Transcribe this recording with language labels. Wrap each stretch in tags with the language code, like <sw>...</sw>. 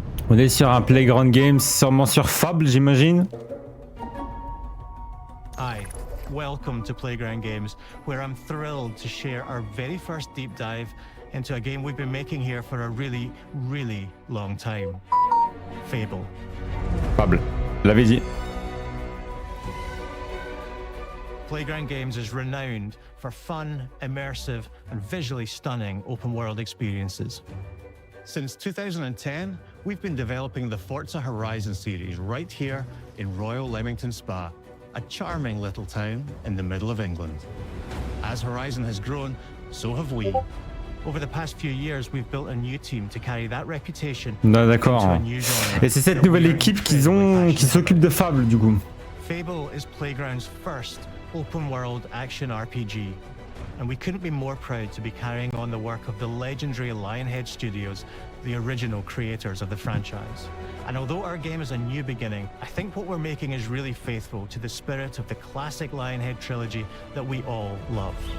<fr>On est sur un Playground Games, sûrement sur Fable, j'imagine.</fr> <en>Hi, welcome to Playground Games, where I'm thrilled to share our very first deep dive into a game we've been making here for a really, really long time. Fable.</en> <fr>Fable, l'avais dit.</fr> <en>Playground Games is renowned for fun, immersive, and visually stunning open-world experiences. Since 2010, we've been developing the Forza Horizon series right here in Royal Leamington Spa, a charming little town in the middle of England. As Horizon has grown, so have we. Over the past few years, we've built a new team to carry that reputation.</en> <fr>D'accord. Et c'est cette nouvelle équipe qui s'occupe de Fable, du coup.</fr> <en>Fable is Playground's first open-world action RPG. And we couldn't be more proud to be carrying on the work of the legendary Lionhead Studios, the original creators of the franchise. And although our game is a new beginning, I think what we're making is really faithful to the spirit of the classic Lionhead trilogy that we all love.</en>